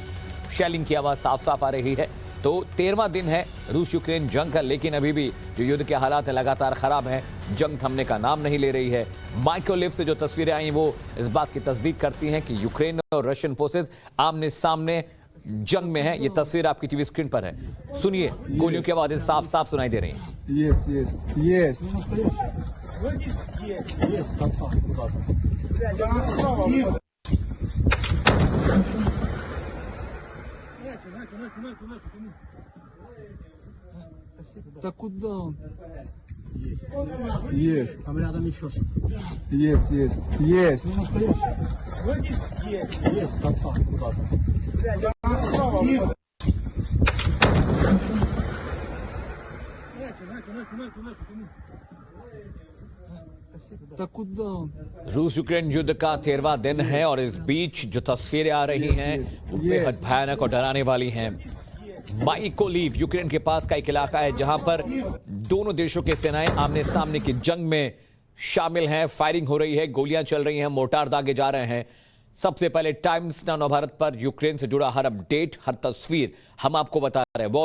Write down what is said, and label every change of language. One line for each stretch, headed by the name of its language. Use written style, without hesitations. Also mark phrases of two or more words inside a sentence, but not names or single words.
Hindi: शेलिंग की आवाज साफ साफ आ रही है। तो 13वां दिन है रूस यूक्रेन जंग का, लेकिन अभी भी जो युद्ध के हालात हैं लगातार खराब हैं। जंग थमने का नाम नहीं ले रही है। माइकोलीव से जो तस्वीरें आई वो इस बात की तस्दीक करती हैं कि यूक्रेन और
English: Russian forces
Hindi: आमने सामने जंग में है। ये तस्वीर आपकी
English: TV screen
Hindi: पर है। सुनिए, गोलियों की आवाजें साफ साफ सुनाई दे रही हैं।
Russian: Да куда он? Есть. Там рядом еще что-то. Есть. Есть. Есть. Да куда он?
Hindi: रूस यूक्रेन युद्ध का 13वां दिन है और इस बीच जो तस्वीरें आ रही हैं वो बेहद भयानक और डराने वाली हैं। माइकोलीव यूक्रेन के पास का एक इलाका है जहां पर दोनों देशों की सेनाएं आमने सामने की जंग में शामिल हैं। फायरिंग हो रही है, गोलियां चल रही हैं, मोर्टार दागे जा रहे हैं। सबसे पहले टाइम्स नाउ नवभारत पर यूक्रेन से जुड़ा हर अपडेट, हर तस्वीर हम आपको बता रहे हैं।